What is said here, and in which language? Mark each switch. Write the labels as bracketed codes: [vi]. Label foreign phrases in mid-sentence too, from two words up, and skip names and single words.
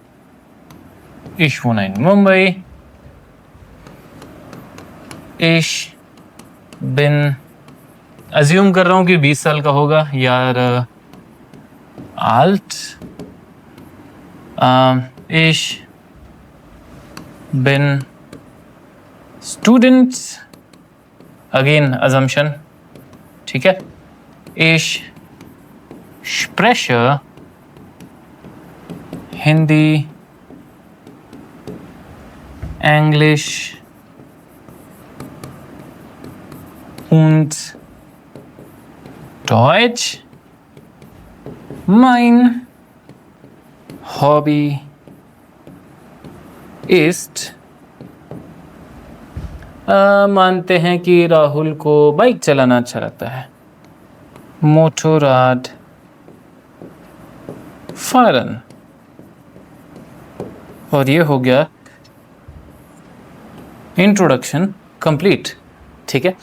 [de] Ich wohne in Mumbai, ich bin, [hi] अज्यूम कर रहा हूँ कि 20 साल का होगा यार, [de] आल्ट, ich bin Studenten, [en] again assumption, [hi] ठीक है। [de] Ich spreche हिंदी, इंग्लिश und Deutsch. Mein Hobby ist, [hi] मानते हैं कि राहुल को बाइक चलाना अच्छा लगता है, [de] Motorrad fahren. [hi] और ये हो गया इंट्रोडक्शन कंप्लीट, ठीक है।